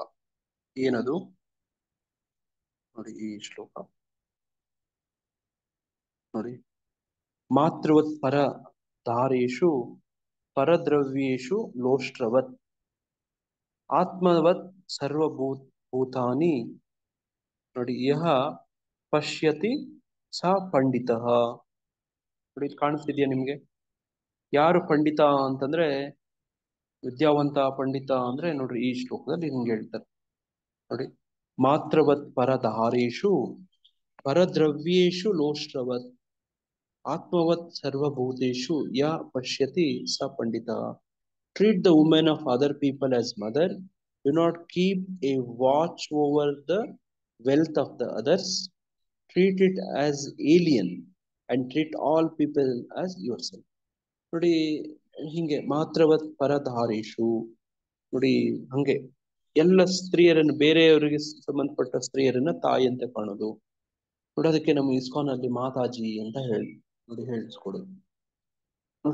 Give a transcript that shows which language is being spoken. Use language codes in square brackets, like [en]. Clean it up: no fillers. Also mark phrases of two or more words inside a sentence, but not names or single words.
[kn] ಏನದು ನೋಡಿ, ಈ ಶ್ಲೋಕ ನೋಡಿ. [sa] ಮಾತೃವತ್ ಪರ ಧಾರೇಶು ಪರದ್ರವ್ಯೇಶು ಲೋಷ್ಟ್ರವತ್ ಆತ್ಮವತ್ ಭೂತಾನಿ ನೋಡಿ ಯಹ ಪಶ್ಯತಿ ಸ ಪಂಡಿತ ನೋಡಿ. [kn] ಇಲ್ಲಿ ಕಾಣಿಸ್ತಿದ್ಯಾ ನಿಮ್ಗೆ? ಯಾರು ಪಂಡಿತ ಅಂತಂದ್ರೆ, ವಿದ್ಯಾವಂತ ಪಂಡಿತ ಅಂದ್ರೆ ನೋಡ್ರಿ ಈ ಶ್ಲೋಕದಲ್ಲಿ ಹಿಂಗೆ ಹೇಳ್ತಾರೆ ನೋಡಿ. [sa] ಮಾತ್ರವತ್ ಪರಧಾರೇಶು ಪರದ್ರವ್ಯೇಶು ಲೋಷ್ಟ್ರವತ್ ಆತ್ಮವತ್ ಸರ್ವಭೂತೇಶು ಯ ಪಶ್ಯತಿ ಸ ಪಂಡಿತ. [en] Treat the women of other people as mother. Do not keep a watch over the wealth of the others. Treat it as alien and treat all people as yourself. [kn] ನೋಡಿ ಹಿಂಗೆ [sa] ಮಾತ್ರವತ್ ಪರಧಾರೇಶು [kn] ನೋಡಿ, ಹಂಗೆ ಎಲ್ಲ ಸ್ತ್ರೀಯರನ್ನು, ಬೇರೆಯವರಿಗೆ ಸಂಬಂಧಪಟ್ಟ ಸ್ತ್ರೀಯರನ್ನ ತಾಯಿ ಅಂತ ಕಾಣೋದು ನೋಡಿ. ಅದಕ್ಕೆ ನಮ್ಮ ಇಸ್ಕಾನ್ ಅಲ್ಲಿ ಮಾತಾಜಿ ಅಂತ ನೋಡಿ ಹೇಳಿಸ್ಕೊಡೋದು ನೋಡಿ.